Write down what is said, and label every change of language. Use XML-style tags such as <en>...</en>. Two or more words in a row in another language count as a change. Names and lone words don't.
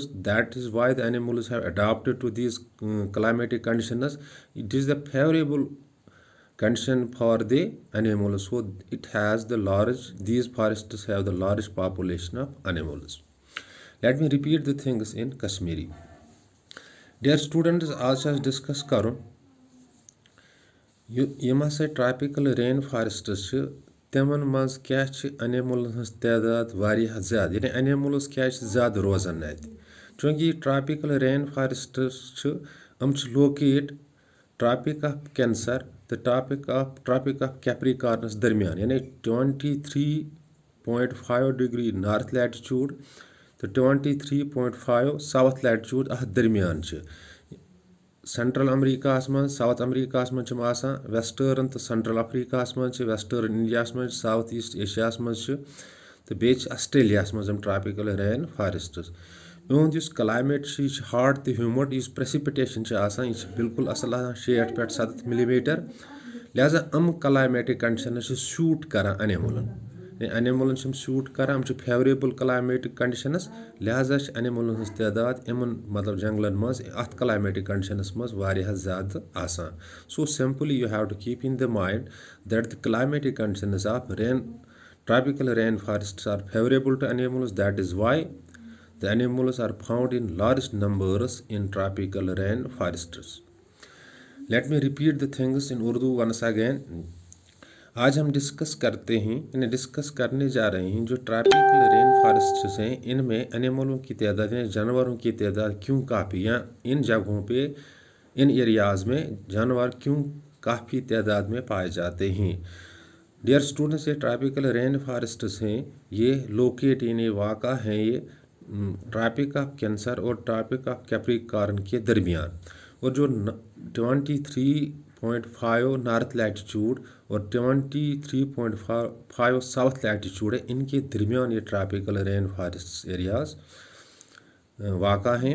<en>That is why the animals have adapted to these climatic conditions. It is the favorable condition for the animals, so these forests have the large population of animals. Let me repeat the things in Kashmiri. Dear students,</en> <ks>आज डिस्कस करूँ यम हसा</ks> <en>tropical rain forests</en> <ks>तमन मज क्या एनिमल्स तादाद वारिया ज़्यादा, यानी एनिमल्स क्या ज़्यादा रोजान अत, चूँकि</ks> <en>tropical rain forests</en> <ks>हम लोकेट</ks> <en>tropic of cancer</en> <ks>तो</ks> <en>tropic of capricorns</en> <ks>दरमियान, यानी</ks> <en>23.5 degree north latitude</en> <ks>तो</ks> <en>23.5 south latitude</en> <ks>अथ दरमियान। सेंट्रल अमेरिका मज साउथ अमेरिका मज वेस्टर्न तो सेंट्रल अफ्रीका मज, वेस्टर्न इंडिया मज, साउथ ईस्ट एशिया मज तो बे ऑस्ट्रेलिया मज</ks> <en>tropical rain forests.</en> <ks>इहुंद इस</ks> <en>climate hot</en> <ks>तो ह्यूमिड, इस प्रेसिपिटेशन यह बिल्कुल असल 60 पे 70 मिलीमीटर। लिहाजा</ks> <en>climatic condition suit</en> <ks>करान एनिमलन सूट करान,</ks> <en>favorable climatic conditions.</en> <ks>लिहाजा एनिमलन तादाद मतलब जंगलन मज अत</ks> <en>climatic conditions</en> <ks>मज वारिया ज़्यादा आसान।</ks> <en>so simply you have to keep in the mind that the climatic conditions of tropical rainforests are favorable to animals. That is why the animals are found in large numbers in tropical rainforests. Let me repeat the things in Urdu once again.</en> <ur>آج ہم ڈسکس کرنے جا رہے ہیں جو</ur> <en>tropical rain forests</en> <ur>ہیں، ان میں اینیملوں کی تعداد یا جانوروں کی تعداد کیوں کافی، یا ان جگہوں پہ ان ایریاز میں جانور کیوں کافی تعداد میں پائے جاتے ہیں.</ur> <en>dear students,</en> <ur>ये</ur> <en>tropical rain forests</en> <ur>ہیں، یہ لوکیٹ یعنی واقع ہیں یہ</ur> <en>tropic of cancer</en> <ur>और</ur> <en>tropic of capricorn</en> <ur>کے درمیان، اور جو</ur> <en>23.5 north latitude</en> <ur>और</ur> <en>23.5 south latitude</en> <ur>ہے، ان کے درمیان یہ</ur> <en>tropical rain forest areas</en> <ur>واقع ہیں.</ur>